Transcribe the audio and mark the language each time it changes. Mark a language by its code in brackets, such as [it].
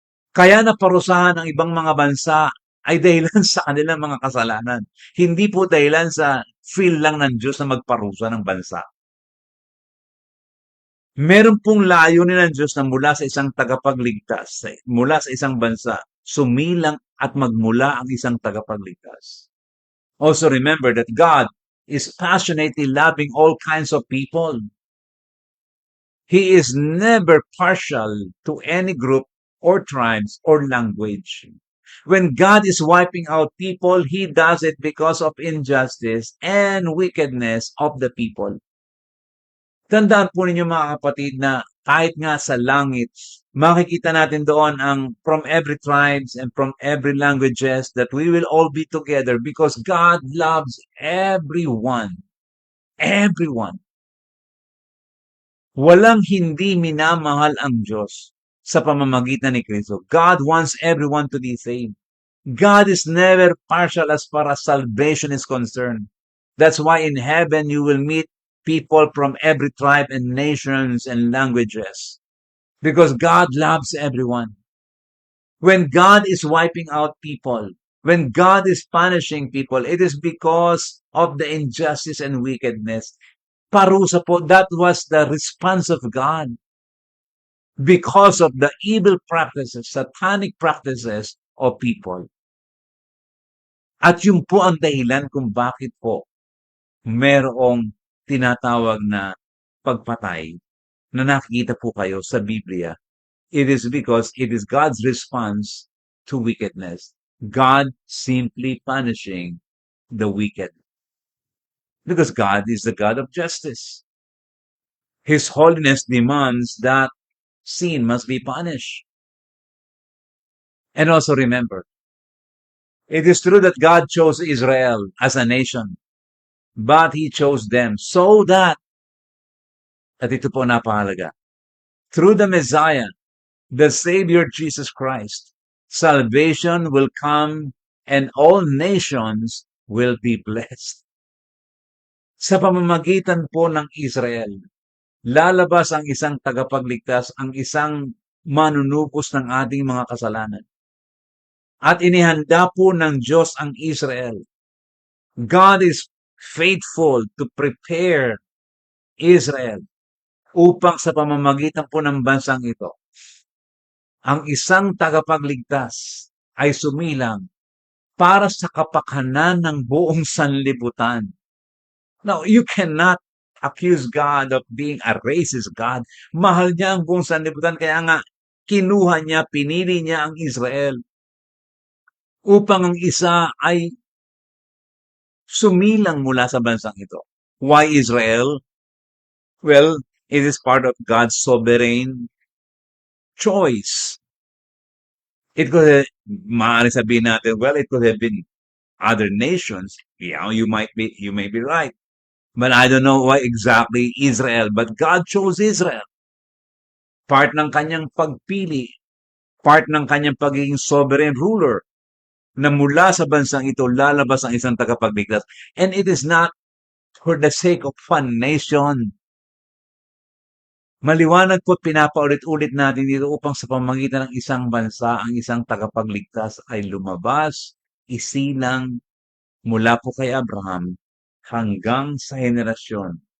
[tl] Kaya naparusahan ng ibang mga bansa ay dahilan sa kanilang mga kasalanan. Hindi po dahilan sa feel lang ng Diyos na magparusa ng bansa. Meron pong layunin ng Diyos na mula sa isang tagapagligtas, mula sa isang bansa, sumilang at magmula ang isang tagapagligtas. [en] Also remember that God is passionately loving all kinds of people. He is never partial to any group or tribes or language. When God is wiping out people, He does it because of injustice and wickedness of the people. [tl] Tandaan po ninyo mga kapatid na kahit nga sa langit, Makikita natin doon ang [en] from every tribes and from every languages that we will all be together because God loves everyone. Everyone. [tl] Walang hindi minamahal ang Diyos sa pamamagitan ni Kristo. [en] God wants everyone to be saved. God is never partial as far as salvation is concerned. That's why in heaven you will meet people from every tribe and nations and languages. Because God loves everyone. When God is wiping out people, when God is punishing people, it is because of the injustice and wickedness. [tl] Parusa po, [en] that was the response of God because of the evil practices, satanic practices of people. [tl] At yun po ang dahilan kung bakit po merong tinatawag na pagpatay na nakikita po kayo sa Biblia. [en] It is because it is God's response to wickedness. God simply punishing the wicked. Because God is the God of justice. His holiness demands that sin must be punished. And also remember, it is true that God chose Israel as a nation, but He chose them so that, [tl] at ito po napahalaga, [en] through the Messiah, the Savior Jesus Christ, salvation will come and all nations will be blessed. [tl] Sa pamamagitan po ng Israel, lalabas ang isang tagapagligtas, ang isang manunubos ng ating mga kasalanan. At inihanda po ng Diyos ang Israel. [en] God is faithful to prepare Israel [tl] upang sa pamamagitan po ng bansang ito, ang isang tagapagligtas ay sumilang para sa kapakanan ng buong sanlibutan. [en] Now, you cannot accuse God of being a racist God. [tl] Mahal niya ang buong sanlibutan, kaya nga kinuha niya, pinili niya ang Israel upang ang isa ay sumilang mula sa bansang ito. [en] Why Israel? Well, it is part of God's sovereign choice. It could have, [tl] maaari sabihin natin, [en] well, it could have been other nations. Yeah, you may be right. But I don't know why exactly Israel. But God chose Israel. [tl] Part ng kanyang pagpili. Part ng kanyang pagiging sovereign ruler. Na mula sa bansang ito, lalabas ang isang tagapagligtas. [en] And it is not for the sake of one nation. [tl] Maliwanag po't pinapaulit-ulit natin dito upang sa pamamagitan ng isang bansa, ang isang tagapagligtas ay lumabas, isilang mula po kay Abraham hanggang sa henerasyon.